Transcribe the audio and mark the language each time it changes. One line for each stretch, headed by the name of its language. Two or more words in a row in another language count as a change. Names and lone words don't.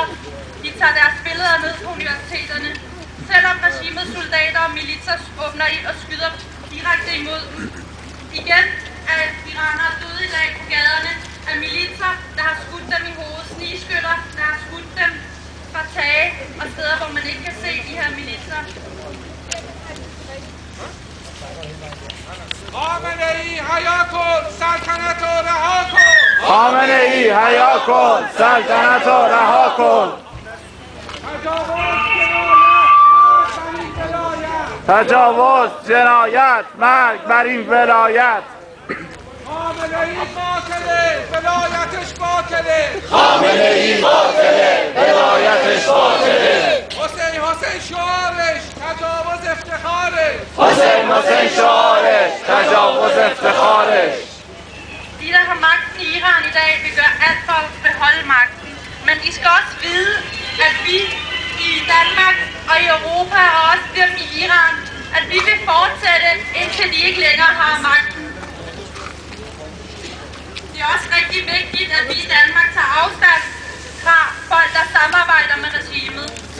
Danish: De tager deres billeder ned på universiteterne. Selvom regimets soldater og militser åbner ind og skyder direkte imod dem. Igen er iranere døde i dag på gaderne af militser, der har skudt dem i hovedet. Snigskytter, der har skudt dem fra tage og steder, hvor man ikke kan se de her militser.
Persian: خامنه‌ای حیا کن سلطنت رو رها کن. خامنه‌ای حیا کن سلطنت رو رها کن. تجاوز جنایت تجاوز، جنایت، مرگ بر این ولایت. خامنه ای قاتله، ولایتش باطله. خامنه ای باطله، ولایتش باطله. حسین شعارش تجاوز افتخارش. حسین شعارش تجاوز افتخارش.
Danish: De, der har magten i Iran i dag, vil gøre alt for at beholde magten. Men I skal også vide, at vi i Danmark og i Europa og også dem i Iran, at vi vil fortsætte, indtil de ikke længere har magten. Det er også rigtig vigtigt, at vi i Danmark tager afstand fra folk, der samarbejder med regimet.